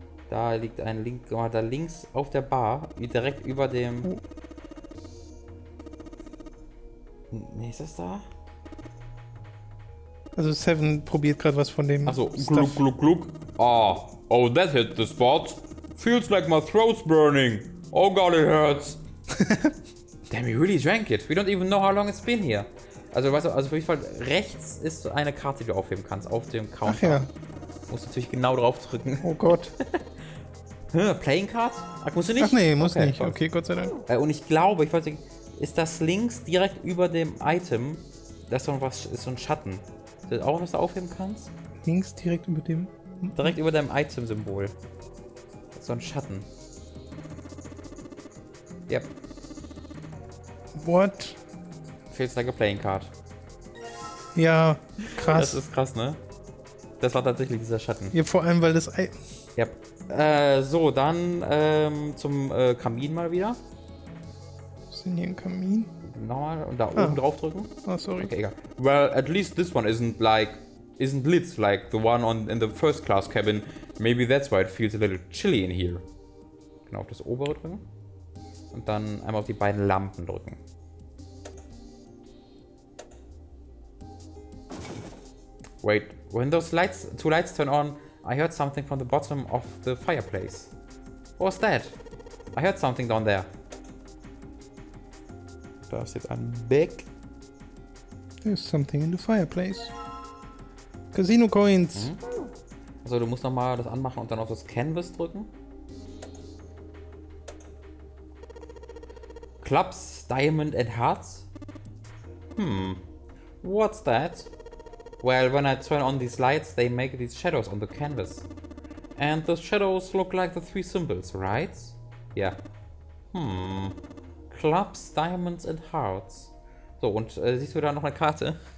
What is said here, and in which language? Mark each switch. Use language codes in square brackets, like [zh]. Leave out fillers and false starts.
[de] Da liegt ein Link, da links auf der Bar, direkt über dem... Nee, ist das da? Also 7 probiert gerade was von dem. Achso, [en] Stuff. gluck, gluck, gluck. Oh, that hit the spot. Feels like my throat's burning. Oh god, it hurts. Damn, you really drank it. We don't even know how long it's been here. [de] Also, weißt du, also auf jeden Fall rechts ist eine Karte, die du aufheben kannst, auf dem Counter. Ach ja. Musst natürlich genau drauf drücken. Oh Gott. Playing Card? Ach, musst du nicht? Ach nee, muss nicht. Toll. Okay, Gott sei Dank. Und ich glaube, ich weiß nicht, ist das links direkt über dem Item, das ist so ein Schatten. Ist das auch, was du aufheben kannst? Links direkt über dem. Direkt über deinem Item-Symbol. So ein Schatten. [en] Yep. What? Feels like a playing card. [de] Ja, krass. Das ist krass, ne? Das war tatsächlich dieser Schatten. Ja, vor allem, weil das. [en] Yep. [de] So, dann zum Kamin mal wieder. Was ist denn hier ein Kamin? Nochmal und da oben drauf drücken. [en] Oh, sorry. [de] Okay, egal. [en] Well, at least this one isn't lit like the one in the first class cabin. Maybe that's why it feels a little chilly in here. [de] Genau, auf das obere drücken. Und dann einmal auf die beiden Lampen drücken. [en] Wait, when those two lights turn on, I heard something from the bottom of the fireplace. What was that? I heard something down there. [de] Da ist jetzt ein Beck. [en] There's something in the fireplace. Casino Coins. Mhm. [de] Also du musst nochmal das anmachen und dann auf das Canvas drücken. [en] Clubs, Diamond and Hearts. What's that? Well, when I turn on these lights, they make these shadows on the canvas. And the shadows look like the 3 symbols, right? Yeah. Clubs, Diamonds and Hearts. [de] So, und siehst du da noch eine Karte?